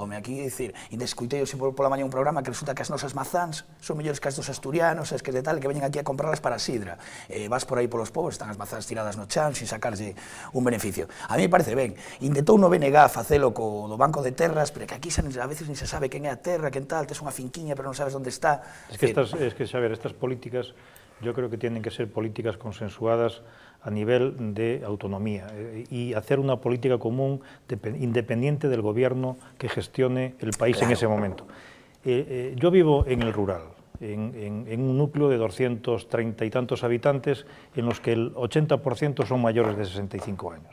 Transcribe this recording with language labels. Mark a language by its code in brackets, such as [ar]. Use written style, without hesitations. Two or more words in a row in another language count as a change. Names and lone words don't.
[gl] Aquí, dicir, escoitei sempre pola mañá un programa que resulta que as nosas mazáns son mellores que as dos asturianos, que de tal, que veñen aquí a comprarlas para a sidra. Vas por aí polos povos, están as mazáns tiradas no chan, sin sacarse un beneficio. [es] A mí me parece ben. [gl] Intentou no BNG facelo do Banco de Terras, pero que aquí a veces ni se sabe quen é a terra, quen tal, tes unha finquiña, pero non sabes onde está. [es] Es que, saber, estas políticas, yo creo que tienen que ser políticas consensuadas a nivel de autonomía y hacer una política común independiente del gobierno que gestione el país en ese momento. Yo vivo en el rural, en un núcleo de 230 y tantos habitantes en los que el 80% son mayores de 65 años.